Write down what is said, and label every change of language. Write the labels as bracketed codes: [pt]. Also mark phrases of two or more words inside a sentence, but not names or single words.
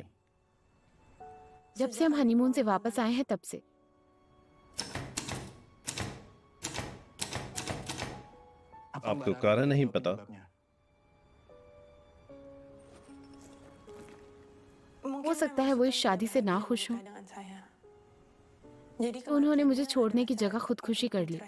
[hi] जब से हम हनीमून से वापस आए हैं तब से। आपको कारण नहीं पता? हो सकता है वो इस शादी से ना खुश हों, [id] dengan saya. Jadi [hi] तो उन्होंने मुझे छोड़ने की जगह खुदकुशी कर ली।